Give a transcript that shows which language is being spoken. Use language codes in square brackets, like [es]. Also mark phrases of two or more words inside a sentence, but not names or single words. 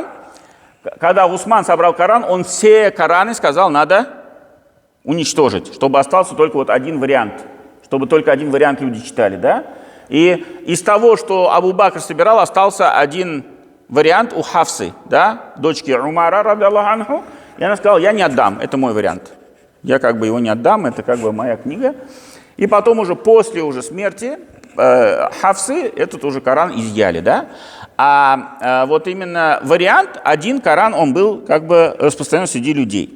[ru] Когда Усман собрал Коран, он все Кораны сказал, надо уничтожить, чтобы остался только вот один вариант, чтобы только один вариант люди читали, да? И из того, что Абу Бакр собирал, остался один вариант у Хафсы, да, дочки Умара, [ar] رضي الله عنه, [ru] и она сказала, я не отдам, это мой вариант. Я как бы его не отдам, это как бы моя книга. И потом уже после смерти Хафсы этот уже Коран изъяли, да? А вот именно вариант, один Коран, он был как бы распространен среди людей.